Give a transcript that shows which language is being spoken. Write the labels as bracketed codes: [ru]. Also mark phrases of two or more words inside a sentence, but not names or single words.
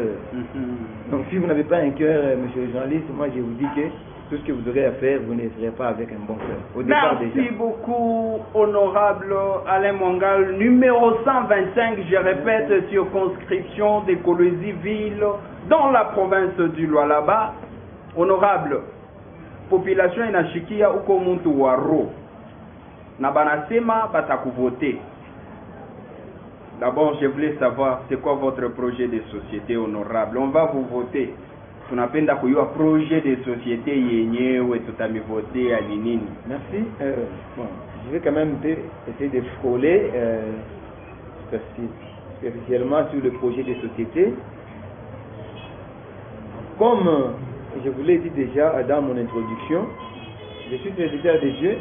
[fr] Donc si vous n'avez pas un cœur, monsieur le journaliste, moi je vous dis que tout ce que vous aurez à faire, vous ne le ferez pas avec un bon cœur. Merci beaucoup, honorable Alain Mwangal. Numéro 125, je répète, circonscription de Kolwezi-Ville, dans la province du Lualaba. [sw] Honorable, population inashikia uko muntu waro. Na banasema batakuvoter. [fr] D'abord, je voulais savoir c'est quoi votre projet de société, honorable. On va vous voter. [sw] Tunapenda kuyua [fr] projet de société [sw] yenyewe tutamivoter à nini. [fr] Merci. Bon, je vais quand même essayer de frôler spécialement sur le projet de société. Comme je vous l'ai dit déjà dans mon introduction, je suis serviteur de Dieu.